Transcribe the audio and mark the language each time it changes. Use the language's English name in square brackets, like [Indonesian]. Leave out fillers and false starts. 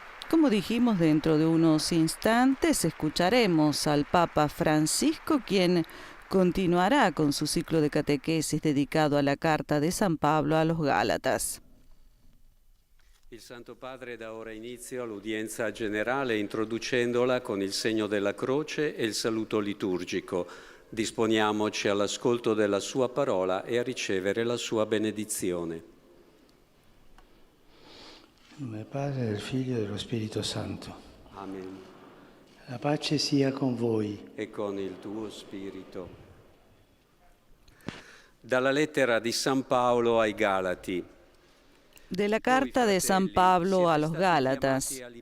[Spanish] Como dijimos, dentro de unos instantes escucharemos al Papa Francisco, quien continuará con su ciclo de catequesis dedicado a la carta de San Pablo a los Gálatas. [Italian] Il Santo Padre dà ora inizio all'udienza generale introducendola con il segno della croce e il saluto liturgico. Disponiamoci all'ascolto della sua parola e a ricevere la sua benedizione. In nome del Padre, del Figlio e dello Spirito Santo. Amen. La pace sia con voi. E con il tuo spirito. Dalla lettera di San Paolo ai Galati. [Spanish] De la carta de San Pablo a los Gálatas.